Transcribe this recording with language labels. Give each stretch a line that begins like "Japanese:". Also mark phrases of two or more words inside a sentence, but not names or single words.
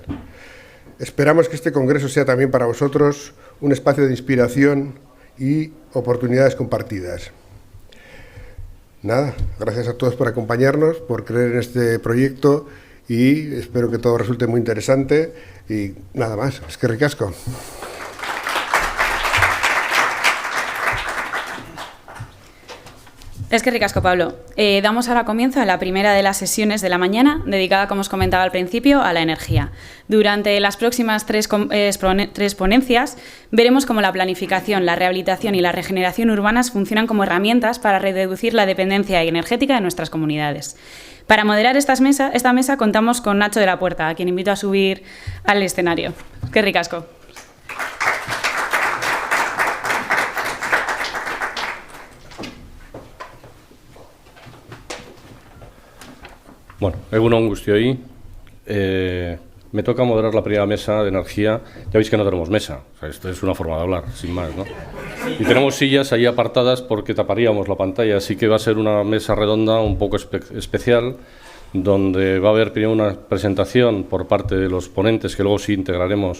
Spanish: Esperamos que este congreso sea también para vosotros un espacio de inspiración y oportunidades compartidas. Nada, gracias a todos por acompañarnos, por creer en este proyecto y espero que todo resulte muy interesante y nada más,
Basque: eskerrik asko. Eskerrik asko, Pablo.
Spanish: Damos ahora comienzo a la primera de las sesiones de la mañana, dedicada, como os comentaba al principio, a la energía. Durante las próximas 3 ponencias veremos cómo la planificación, la rehabilitación y la regeneración urbanas funcionan como herramientas para reducir la dependencia energética de nuestras comunidades. Para moderar esta mesa contamos con Nacho de la Puerta, a quien invito a subir al escenario.
Basque: Eskerrik asko. Bueno, egun on guztioi.
Spanish: Me toca moderar la primera mesa de energía. Ya veis que no tenemos mesa, o sea, esto es una forma de hablar, sin más, ¿no? Y tenemos sillas ahí apartadas porque taparíamos la pantalla, así que va a ser una mesa redonda un poco especial, donde va a haber primero una presentación por parte de los ponentes, que luego sí integraremos.